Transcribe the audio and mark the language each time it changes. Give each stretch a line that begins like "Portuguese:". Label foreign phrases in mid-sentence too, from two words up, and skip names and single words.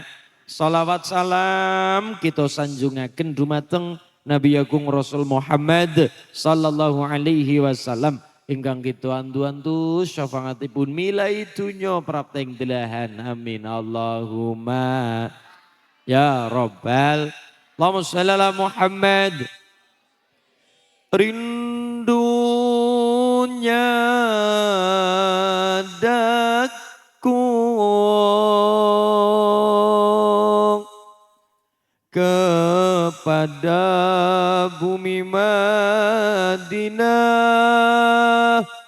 Javanese: Salawat salam kita sanjungaken dumateng Nabi Agung Rasul Muhammad
Arabic: صلى الله عليه وسلم
Javanese: ingkang kita andu-andu syafaatipun milai dunya prapteng delahan.
Arabic: آمين اللهم يا رب. اللهم صل على محمد.
Malay: Rindunya daku kepada bumi Madinah